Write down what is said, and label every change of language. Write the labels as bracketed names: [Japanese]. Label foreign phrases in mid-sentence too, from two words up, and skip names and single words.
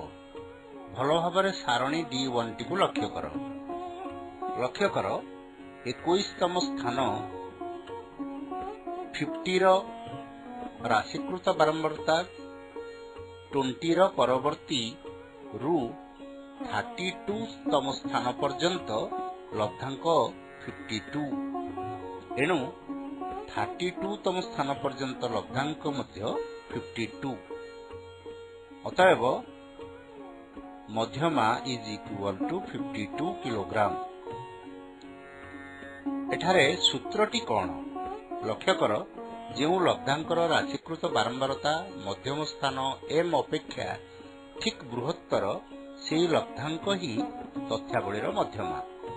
[Odia] ଭଲ ଭାବରେ ସାରଣୀ D1 ଟି କୁ ଲକ୍ଷ୍ୟ କର 21 ତମ ସ୍ଥାନ 50 ର ରାଶିକୃତ ବାରମ୍ବାରତା 20 ର ପରବର୍ତ୍ତୀ ରୁ 32 ତମ ସ୍ଥାନ ପର୍ଯ୍ୟନ୍ତ ଲବ୍ଧାଙ୍କ 52 ଏଣୁ 32 ତମ ସ୍ଥାନ ପର୍ଯ୍ୟନ୍ତ ଲବ୍ଧାଙ୍କ ମଧ୍ୟ 52। ଅତଏବ ମଧ୍ୟମା [English] is equal to 52 kilogram. [Odia] ଏଠାରେ ସୂତ୍ରଟି କୁ ଲକ୍ଷ୍ୟ କର ଯେଉଁ ଲବ୍ଧାଙ୍କର ରାଶିକୃତ ବାରମ୍ବାରତା ମଧ୍ୟମ ସ୍ଥାନ m ଅପେକ୍ଷା ଠିକ୍ ବୃହତ୍ତର ସେହି ଲବ୍ଧାଙ୍କ ହିଁ ତଥ୍ୟାବଳୀର ମଧ୍ୟମା।